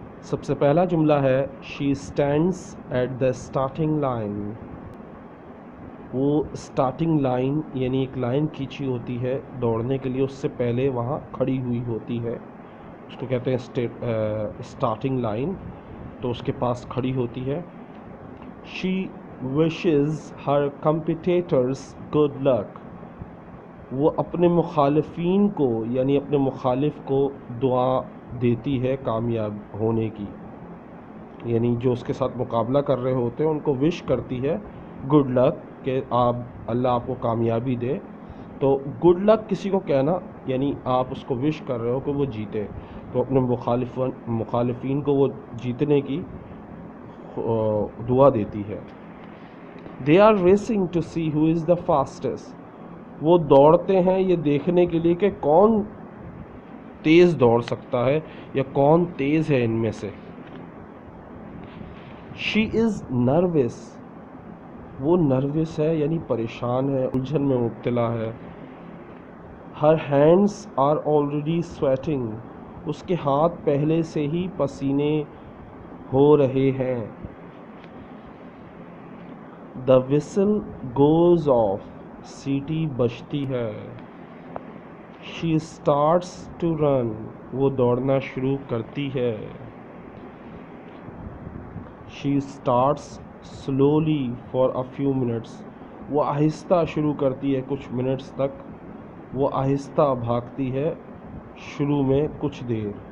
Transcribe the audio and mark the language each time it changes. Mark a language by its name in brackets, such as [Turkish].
[Urdu] سب سے پہلا جملہ ہے [English] she stands at the starting line. [Urdu] وہ اسٹارٹنگ لائن یعنی ایک لائن کھینچی ہوتی ہے دوڑنے کے لیے, اس سے پہلے وہاں کھڑی ہوئی ہوتی ہے. اس کو کہتے ہیں اسٹارٹنگ لائن. تو اس کے پاس کھڑی ہوتی ہے. [English] she wishes her competitors good luck. [Urdu] وہ اپنے مخالفین کو یعنی اپنے مخالف کو دعا دیتی ہے کامیاب ہونے کی. یعنی جو اس کے ساتھ مقابلہ کر رہے ہوتے ہیں ان کو وش کرتی ہے گڈ لک, کہ اللہ آپ کو کامیابی دے. تو گڈ لک کسی کو کہنا یعنی آپ اس کو وش کر رہے ہو کہ وہ جیتے. تو اپنے مخالفین کو وہ جیتنے کی دعا دیتی ہے. [English] They are racing to see who is the fastest. [Urdu] وہ دوڑتے ہیں یہ دیکھنے کے لیے کہ کون تیز دوڑ سکتا ہے یا کون تیز ہے ان میں سے. [English] She is nervous. [Urdu] وہ نروس ہے یعنی پریشان ہے, الجھن میں مبتلا ہے. [English] Her hands are already sweating. [Urdu] اس کے ہاتھ پہلے سے ہی پسینے ہو رہے ہیں. [English] The whistle goes off. [Urdu] سیٹی بجتی ہے. [English] She starts to run. [Urdu] وہ دوڑنا شروع کرتی ہے. [English] She starts slowly for a few minutes. [Urdu] وہ آہستہ شروع کرتی ہے کچھ منٹس تک. وہ آہستہ بھاگتی ہے شروع میں کچھ دیر.